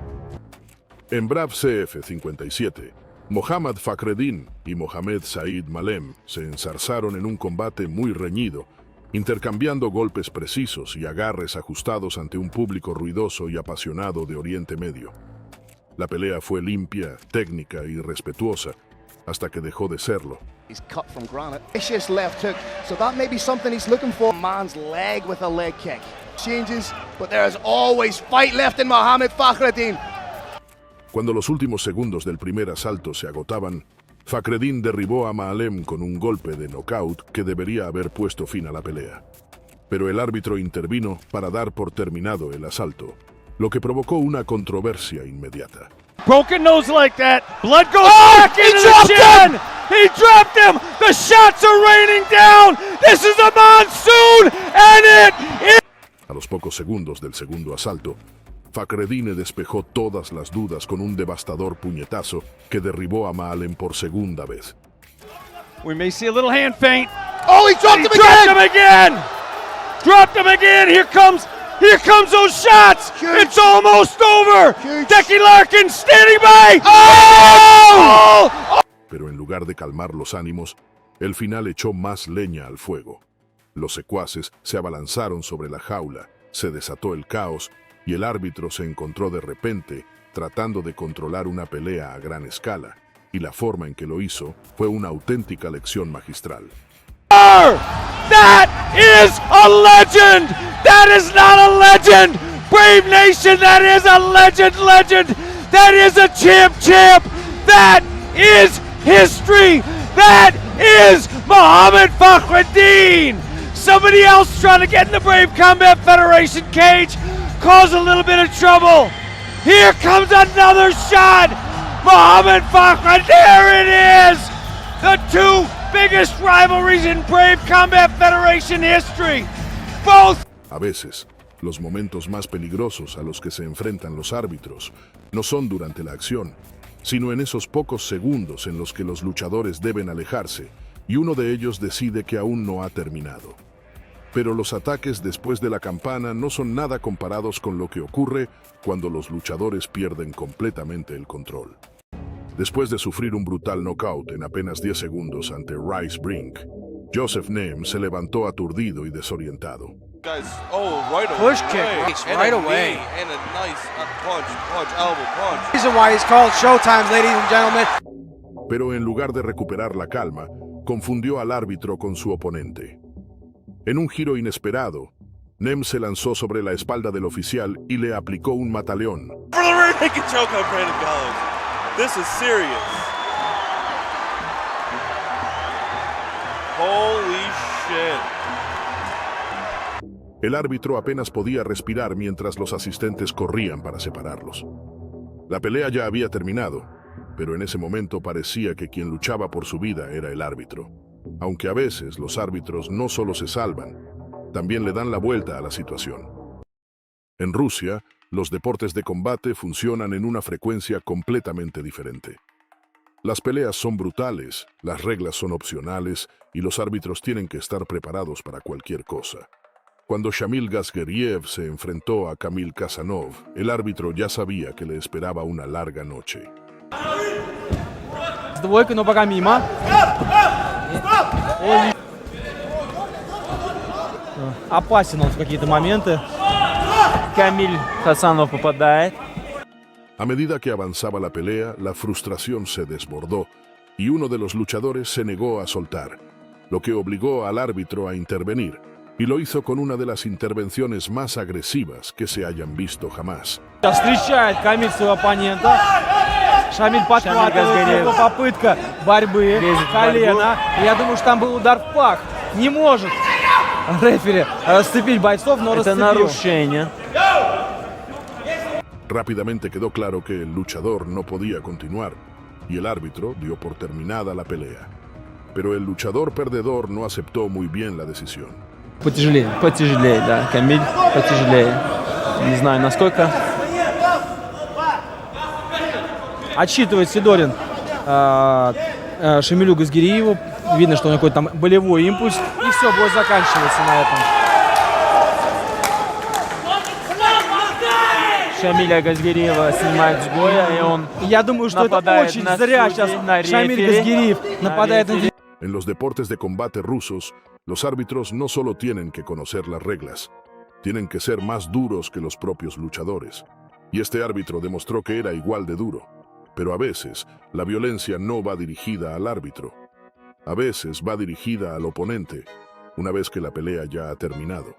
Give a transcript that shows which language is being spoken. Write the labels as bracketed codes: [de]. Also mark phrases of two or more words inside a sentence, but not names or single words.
[es] En Brave CF 57, Mohammad Fakhreddin y Mohamed Said Malem se enzarzaron en un combate muy reñido, intercambiando golpes precisos y agarres ajustados ante un público ruidoso y apasionado de Oriente Medio. La pelea fue limpia, técnica y respetuosa, hasta que dejó de serlo. [en] He's cut from granite. Vicious left hook, so that may be something he's looking for. Man's leg with a leg kick. Changes, but there is always fight left in Mohammad Fakhreddin. [es] Cuando los últimos segundos del primer asalto se agotaban, Fakhreddin derribó a Malem con un golpe de knockout que debería haber puesto fin a la pelea. Pero el árbitro intervino para dar por terminado el asalto, lo que provocó una controversia inmediata. [en] Broken nose like that. Blood goes back into the chin. He dropped him. The shots are raining down. This is a monsoon, and it is. [es] A los pocos segundos del segundo asalto, Fakhreddin despejó todas las dudas con un devastador puñetazo que derribó a Malem por segunda vez. [en] We may see a little hand feint. Oh, he dropped him again! Dropped him again. Here comes those shots. Huge. It's almost over. Huge. Decky Larkin standing by. Oh! [es] Pero en lugar de calmar los ánimos, el final echó más leña al fuego. Los secuaces se abalanzaron sobre la jaula, se desató el caos y el árbitro se encontró de repente tratando de controlar una pelea a gran escala, y la forma en que lo hizo fue una auténtica lección magistral. [en] That is a legend! That is not a legend! Brave Nation, that is a legend! That is a champ! That is history! That is Mohammad Fakhreddin! Somebody else trying to get in the Brave Combat Federation cage, cause a little bit of trouble. Here comes another shot! Mohammad Fakhreddin, there it is! The two biggest rivalries in Brave Combat Federation history. Both. [es] A veces, los momentos más peligrosos a los que se enfrentan los árbitros no son durante la acción, sino en esos pocos segundos en los que los luchadores deben alejarse y uno de ellos decide que aún no ha terminado. Pero los ataques después de la campana no son nada comparados con lo que ocurre cuando los luchadores pierden completamente el control. Después de sufrir un brutal knockout en apenas 10 segundos ante Rice Brink, Joseph Nem se levantó aturdido y desorientado. [en] Push kick right away. And a nice punch, elbow punch. Reason why he's called Showtime, ladies and gentlemen. [es] Pero en lugar de recuperar la calma, confundió al árbitro con su oponente. En un giro inesperado, Nem se lanzó sobre la espalda del oficial y le aplicó un mataleón. [en] This is serious. Holy shit. [es] El árbitro apenas podía respirar mientras los asistentes corrían para separarlos. La pelea ya había terminado, pero en ese momento parecía que quien luchaba por su vida era el árbitro. Aunque a veces los árbitros no solo se salvan, también le dan la vuelta a la situación. En Rusia, los deportes de combate funcionan en una frecuencia completamente diferente. Las peleas son brutales, las reglas son opcionales y los árbitros tienen que estar preparados para cualquier cosa. Cuando Shamil Gazgeriev se enfrentó a Kamil Kazanov, el árbitro ya sabía que le esperaba una larga noche. [ru] Двойка, но пока мимо. Опасен он в какие-то моменты. Камиль Хасанов попадает. [es] A medida que avanzaba la pelea, la frustración se desbordó y uno de los luchadores se negó a soltar, lo que obligó al árbitro a intervenir, y lo hizo con una de las intervenciones más agresivas que se hayan visto jamás. [ru] Встречает Камиль своего оппонента. Шамиль подхватывает, его попытка борьбы, колено. Я думаю, что там был удар в пах. Не может рефери расцепить бойцов, но расцепил. Это нарушение. [es] Rápidamente quedó claro que el luchador no podía continuar y el árbitro dio por terminada la pelea. Pero el luchador perdedor no aceptó muy bien la decisión. [ru] Потяжелее, да, Камиль, потяжелее. Не знаю, насколько. Отсчитывает Сидорин Шамилю Газгериеву. Видно, что у него какой-то там болевой импульс. И все, бой заканчивается на этом. Шамиля Газгериева снимает с боя, и он Я думаю, что это очень зря сейчас Шамиль Газгериев нападает на... [es] En los deportes de combate rusos, los árbitros no solo tienen que conocer las reglas, tienen que ser más duros que los propios luchadores. Y este árbitro demostró que era igual de duro. Pero a veces, la violencia no va dirigida al árbitro. A veces va dirigida al oponente, una vez que la pelea ya ha terminado.